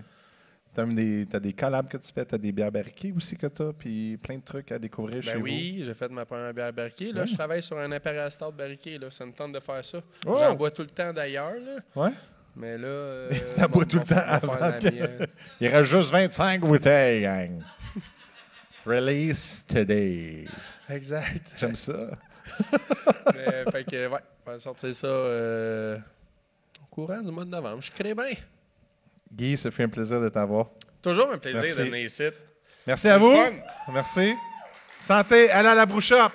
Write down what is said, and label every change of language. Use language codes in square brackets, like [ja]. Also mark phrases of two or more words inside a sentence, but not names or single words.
[fr] T'as des collabs que tu fais, t'as des bières barriquées aussi que t'as, puis plein de trucs à découvrir chez Ben oui, j'ai fait ma première bière barriquée. Là, Ouais. je travaille sur un Imperial Stout barriqué. Là. Ça me tente de faire ça. Oh! J'en bois tout le temps d'ailleurs. Là. vous. Ouais. Mais là. T'en bois tout le temps on va faire avant la que- mienne. Il reste juste 25 bouteilles, gang. [en] Release today. [fr] Exact. J'aime ça. Mais, fait que, ouais, on va sortir ça au courant du mois de novembre. Je crée bien. Guy, ça fait un plaisir de t'avoir. Toujours un plaisir Merci. de venir ici. Merci à vous. Fun. Merci. Santé, allez à la Brew Shop.